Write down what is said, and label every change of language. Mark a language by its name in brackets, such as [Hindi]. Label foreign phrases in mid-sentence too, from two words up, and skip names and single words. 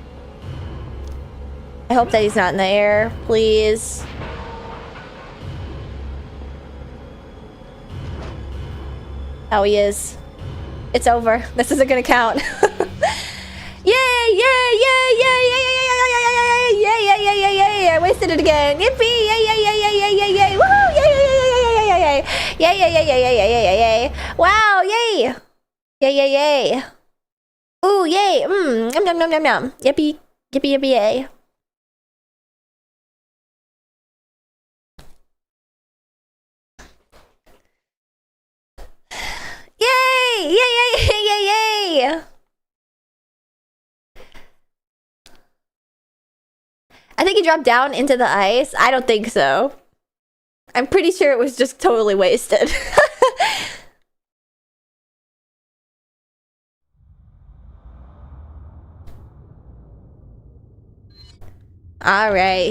[English] I hope that he's not in the air, please. Oh, he is. It's over. This isn't gonna count. Yay, yay, yay, yay, yay, yay, yay, yay, yay, yay, yay, I wasted it again. Yippee, yay, yay, yay, yay, yay, yay, yay, woohoo, yay, yay, yay, yay, yay, yay, yay, yay, yay, yay, yay, yay, yay, yay, wow, yay, yay, yay, yay. Ooh, yay, yum, yum, yum, yum, yum, yippee, yippee, yippee, yay. Yay, yay, yay, yay, yay, yay. I think he dropped down into the ice. I don't think so. I'm pretty sure it was just totally wasted. Alright.